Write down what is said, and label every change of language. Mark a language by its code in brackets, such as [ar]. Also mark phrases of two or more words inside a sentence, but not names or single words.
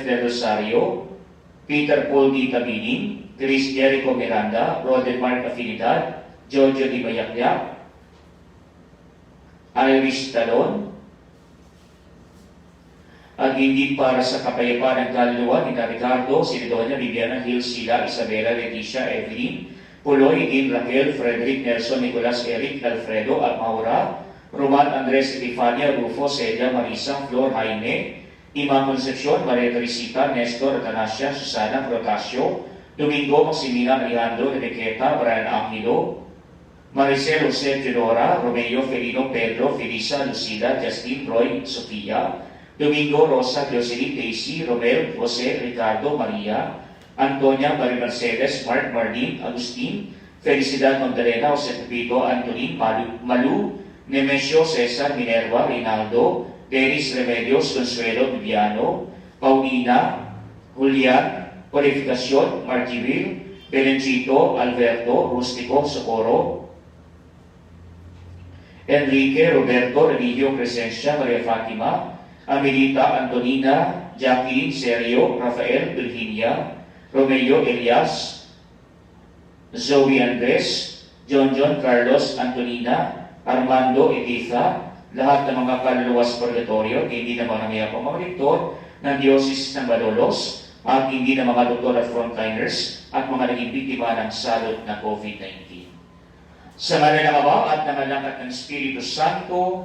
[tl] De Rosario, Peter Paul Di Tabining, Chris Jericho Miranda, Roden Mark Afinidad, Giorgio Di Bayakyak, Irish Talon, at hindi para sa kapayapaan ng kaluluwa ni Ricardo, Sidonia, Viviana, Hill, Sila, Isabela, Leticia, Evelyn, Puloy, Dean, Raquel, Frederick, Nelson, Nicolas, Eric, Alfredo, at Maura, Roman, Andres, Epifania, Rufo, Celia, Marisa, Flor, Jaime, Ima Concepcion, Maria Teresita, Nestor, Atanasio, Susana, Protasio, Domingo, Maximina, Alejandro, Enriqueta, Brian Angelo, Maricel, Jose, Teodora, Romeo, Felino, Pedro, Felisa, Lucida, Justin, Roy, Sofia, Domingo, Rosa, Jocelyn, Daisy, Romel, Jose, Ricardo, Maria, Antonia, Marie Mercedes, Mark, Marlene, Agustin, Felicidad, Magdalena, Jose Pepito, Antonin, Malu, Nemesio, Cesar, Minerva, Reynaldo, Dennis, Remedios, Consuelo, Viviano, Paulina, Julian, Purificacion, Martivil, Belencito, Alberto, Rustico, Socorro, Enrique, Roberto, Religio, Crescencia, Maria Fatima, Amelita, Antonina, Jacqueline, Sergio, Rafael, Virginia, Romeo, Elias, Zoe Andres, John, Carlos, Antonina, Armando, Editha, lahat ng mga kaluluwas purgatorio, hindi naman ang iyang mga lektor ng Diocese ng Malolos, at hindi na mga doktor at frontliners at mga naging biktima ng salot na COVID-19. Sa ngalan ng Ama at ng Anak at ng Espiritu Santo,